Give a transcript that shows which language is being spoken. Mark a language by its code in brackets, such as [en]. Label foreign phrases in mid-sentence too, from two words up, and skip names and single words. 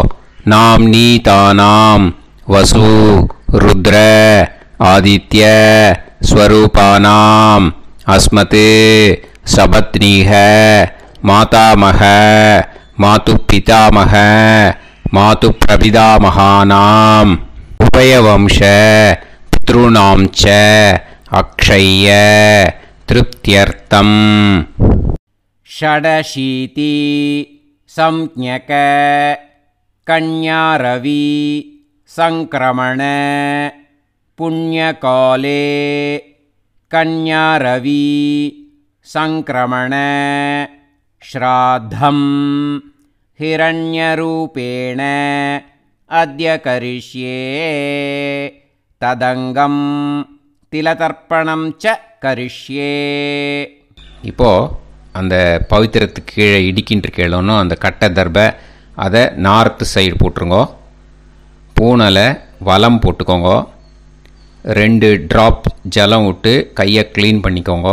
[sa] नाम्नि दानाम् वसु रुद्र आदित्य स्वरूपाणाम् अस्मत् सपत्नीक मातामह मातु पितामह मातु प्रपितामहानाम् उभयवंश पितृणां च अक्षय्य तृप्त्यर्थम्. षडशीति संज्ञक कन्यारवि संक्रमण पुण्यकाले कन्यारवि संक्रमण श्राद्धं हिरण्यरूपेण अद्य करिष्ये तदंगं तिलतर्पणं च करिष्ये. [ta] இப்போது அந்த பவித்திரத்துக்கு கீழே இடிக்கின்ற கீழே அந்த கட்டை தர்பை அதை [en] north side [ta] போட்டுருங்கோ. பூனலை வலம் போட்டுக்கோங்க. 2 ட்ராப் ஜலம் விட்டு கையை க்ளீன் பண்ணிக்கோங்க.